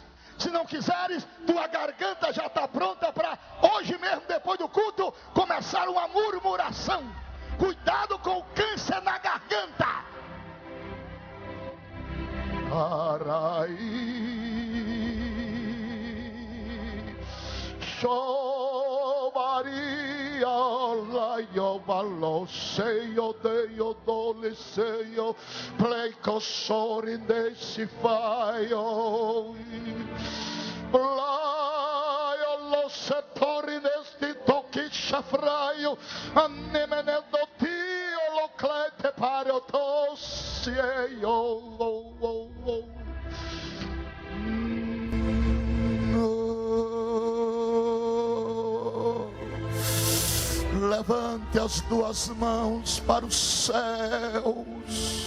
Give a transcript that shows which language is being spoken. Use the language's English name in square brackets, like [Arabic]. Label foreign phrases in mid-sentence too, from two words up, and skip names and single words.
[Portuguese] Se não quiseres, tua garganta já está pronta para hoje mesmo, depois do culto, começar uma murmuração. Cuidado com o câncer na garganta. Maria, laio baloseio deio doleseio, pleco sori desse faio, laio lo settori nesti toki chafraio, anemene do tio lo clete pare tosieio. Levante as duas mãos para os céus.